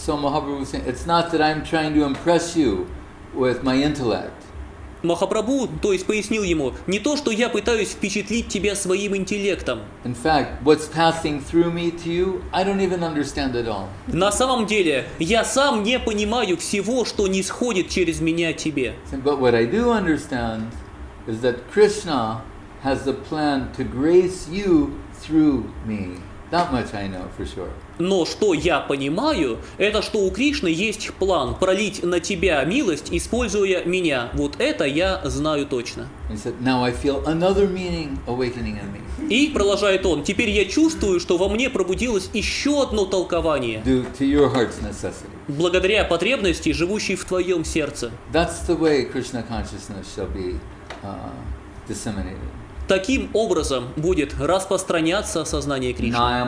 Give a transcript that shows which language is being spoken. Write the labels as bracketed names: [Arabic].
[English] So Mahaprabhu was saying, it's not that I'm trying to impress you with my intellect. [Russian] Махапрабху, то есть пояснил ему, не то, что я пытаюсь впечатлить тебя своим интеллектом. [English] In fact, what's passing through me to you, I don't even understand at all. [Russian] На самом деле, я сам не понимаю всего, что не сходит через меня тебе. [English] But what I do understand is that Krishna has the plan to grace you through me. That much I know for sure. [Russian] Но что я понимаю, это что у Кришны есть план пролить на тебя милость, используя меня. Вот это я знаю точно. [English] He said, now I feel another meaning awakening in me. [Russian] И, продолжает он, теперь я чувствую, что во мне пробудилось еще одно толкование. [English] Due to your heart's necessity. [Russian] Благодаря потребности, живущей в твоем сердце. [English] That's the way Krishna consciousness shall be disseminated. [Russian] Таким образом будет распространяться сознание Кришны.